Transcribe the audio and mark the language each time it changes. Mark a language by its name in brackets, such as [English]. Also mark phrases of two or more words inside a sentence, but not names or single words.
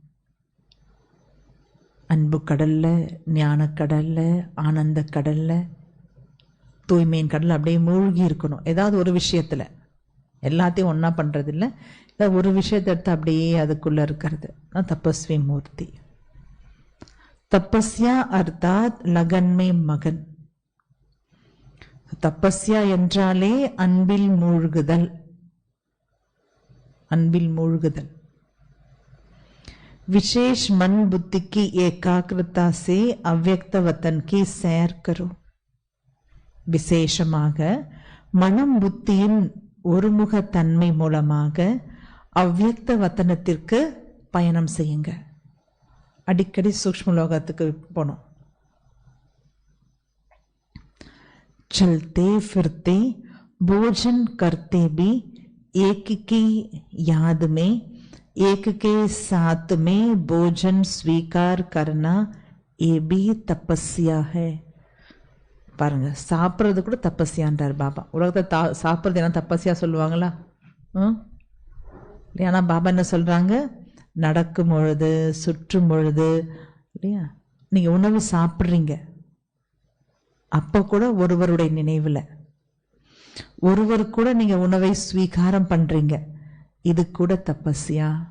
[Tamil] அன்பு கடல்ல, ஞான கடல்ல, ஆனந்த கடல்ல, தூய்மையின் கடல்ல அப்படியே மூழ்கி இருக்கணும். ஏதாவது ஒரு விஷயத்துல, எல்லாத்தையும் ஒன்னா பண்றது இல்லை, ஏதாவது ஒரு விஷயத்தை எடுத்து அப்படியே அதுக்குள்ள இருக்கிறது தபஸ்வி மூர்த்தி. [Hindi] तपस्या अर्थात लगन में मगन. [Tamil] தபஸ்யா என்றாலே அன்பில் மூழ்குதல். அன்பில் மூழ்குதல். [Hindi] विशेष मन बुद्धि की एकाग्रता से अव्यक्त वतन की सैर करो. [Tamil] விசேஷமாக மனம் புத்தியின் ஒருமுக தன்மை மூலமாக அவ்யக்த வத்தனத்திற்கு பயணம் செய்யுங்க. அடிக்கடி சூக்ஷ்ம லோகத்துக்கு போனோம். [Hindi] चलते फिरते भोजन करते भी एक की याद में एक के साथ में भोजन स्वीकार करना ये भी तपस्या है. [Tamil] பாருங்க, சாப்பிட்றது கூட தப்பஸ்யான்றார் பாபா. உலகத்தை சாப்பிட்றது என்ன தப்பஸ்யா சொல்லுவாங்களா? இல்லையா? ஆனால் பாபா என்ன சொல்கிறாங்க, நடக்கும் பொழுது சுற்றும் பொழுது இல்லையா நீங்கள் உணவு சாப்பிட்றீங்க, அப்போ கூட ஒருவருடைய நினைவில் ஒருவர் கூட நீங்கள் உணவை ஸ்வீகாரம் பண்ணுறீங்க, இது கூட தப்பஸ்யா.